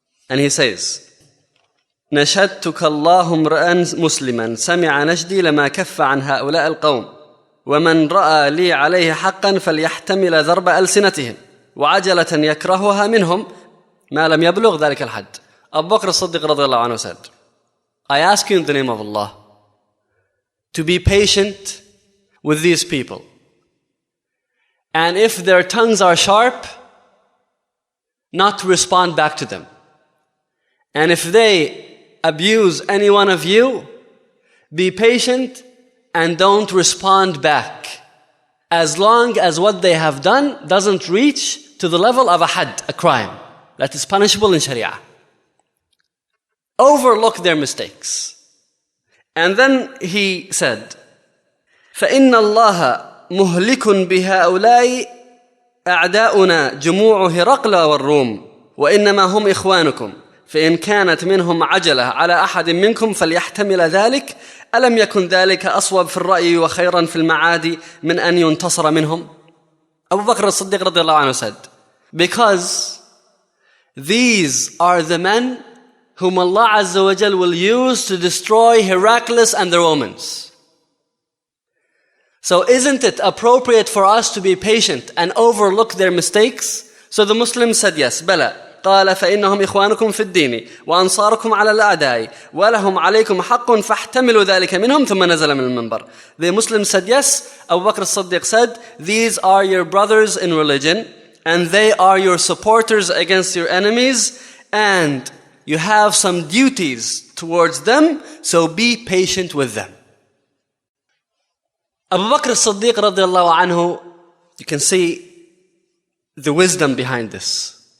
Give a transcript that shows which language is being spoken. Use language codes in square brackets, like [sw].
[en] And he says, [ar] نشدتك الله امرأ مسلما سمع نشدي لما كف عن هؤلاء القوم ومن رأى لي عليه حقا فليحتمل ضرب ألسنتهم وعجلة يكرهها منهم ما لم يبلغ ذلك الحد. [en] Abu Bakr as-Siddiq radiallahu anhu said, I ask you in the name of Allah to be patient with these people. And if their tongues are sharp, not to respond back to them. And if they abuse any one of you, be patient and don't respond back. As long as what they have done doesn't reach to the level of a had, a crime that is punishable in Sharia. Overlook their mistakes. And then he said, [ar] فَإِنَّ اللَّهَ مُهْلِكٌ بِهَؤُلَاءِ أَعْدَاؤُنَا جُمُوعُ هِرَقْلَ وَالرُّومِ وَإِنَّمَا هُمْ إِخْوَانُكُمْ فإن كانت منهم عجلة على أحد منكم فليحتمل ذلك ألم يكن ذلك أصوب في الرأي وخيرا في المعاد من أن ينتصر منهم. [en] Abu Bakr as-Siddiq radiallahu anhu said, because these are the men whom Allah Azza wa Jal will use to destroy Heraclius and the Romans. So isn't it appropriate for us to be patient and overlook their mistakes? So the Muslims said yes. [ar] بلى. قال فإنهم إخوانكم في الدين وأنصاركم على الأعداء ولهم عليكم حق فاحتملوا ذلك منهم ثم نزل من المنبر. [en] The Muslims said yes. Abu Bakr as-Siddiq said, these are your brothers in religion and they are your supporters against your enemies, and you have some duties towards them, so be patient with them. Abu Bakr as-Siddiq radiallahu anhu, you can see the wisdom behind this.